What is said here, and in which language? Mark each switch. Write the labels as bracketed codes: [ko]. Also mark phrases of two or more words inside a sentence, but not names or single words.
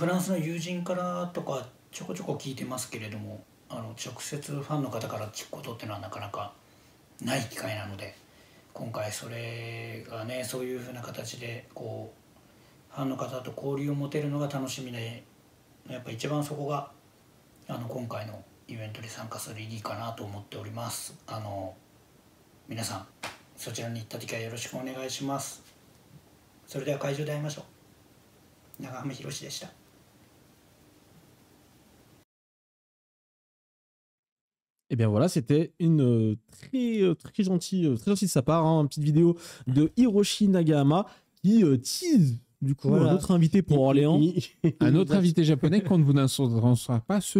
[ja] ランスの友人からとかちょこちょこ聞いてますけれども、直接ファンの方から聞くことっていうのはなかなかない機会なので、今回それがねそういう風な形でこうファンの方と交流を持てるのが楽しみで、やっぱ一番そこが今回のイベントに参加する意義かなと思っております。皆さんそちらに行った時はよろしくお願いします。それでは会場で会いましょう。長浜博でした。 [fr] Eh bien voilà, c'était une très gentille de sa part, hein, une petite vidéo de Hiroshi Nagahama qui tease du coup Voilà. un autre invité pour Orléans. Un autre invité japonais qu'on ne vous annoncera pas ce